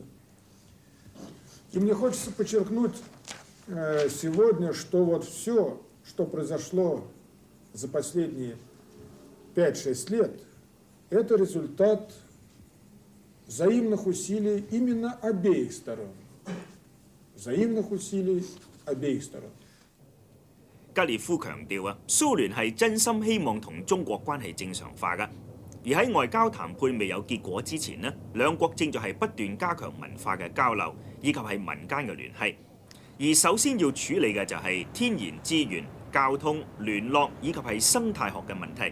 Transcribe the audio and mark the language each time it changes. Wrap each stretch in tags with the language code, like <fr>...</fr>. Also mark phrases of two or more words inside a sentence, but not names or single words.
<ru>И мне хочется подчеркнуть сегодня, что вот все, что произошло за последние 5-6 лет, это результат взаимных усилий именно обеих сторон. Взаимных усилий обеих сторон.</ru> <yue>吉列夫強調啊，蘇聯係真心希望同中國關係正常化㗎。而喺外交談判未有結果之前呢，兩國正在係不斷加強文化嘅交流，以及係民間嘅聯繫。而首先要處理嘅就係天然資源、交通、聯絡以及係生態學嘅問題。</yue>